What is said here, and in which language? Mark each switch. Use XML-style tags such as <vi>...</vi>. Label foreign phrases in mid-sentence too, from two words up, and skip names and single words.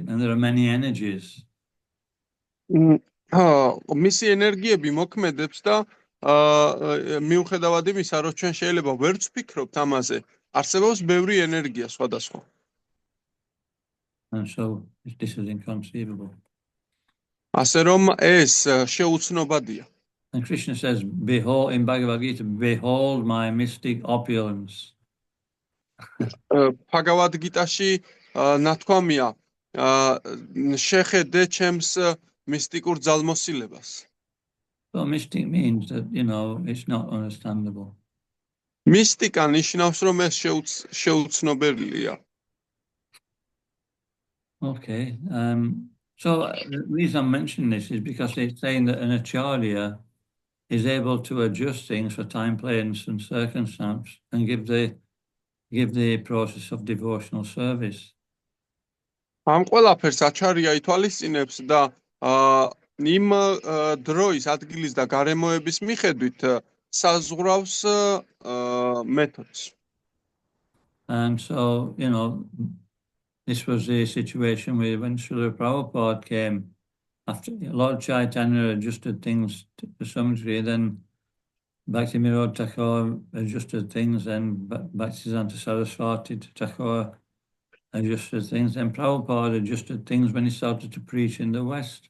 <en>And there are many energies.</en> <ka>მისი ენერგიები მოქმედებს და მიუხედავად იმისა, რომ ჩვენ შეიძლება ვერც ვფიქრობთ ამაზე, არსებობს ბევრი ენერგია სხვადასხვა.</ka> <en>And so this is inconceivable.</en> <ka>ასე რომ ეს შეუცნობადია.</ka> <en>And Krishna says, behold, in Bhagavad Gita, behold my mystic opulence.</en> <ka>Bhagavad Gita-ში ნათქვამია, შეხედე ჩემს მისტიკურ ძალმოსილებას.</ka> <en>So mystic means that, it's not understandable.</en> <ka>მისტიკა ნიშნავს, რომ ეს შეუცნობელია.</ka> <en>Okay. So the reason I'm mentioning this is because it's saying that an acharya is able to adjust things for time, place, and circumstance, and give the process of devotional service.</en> <ka>ამ ყველაფერს აჩარია ითვალისწინებს და იმ დროის, ადგილის და გარემოების მიხედვით საზღვრავს მეთოდს.</ka> <en>And so, this was the situation when Srila Prabhupada came. After Lord Chaitanya adjusted things to some degree, then Bhaktivinoda Thakur adjusted things, then Bhaktisiddhanta Saraswati Thakur adjusted things, then Prabhupada adjusted things when he started to preach in the West.</en>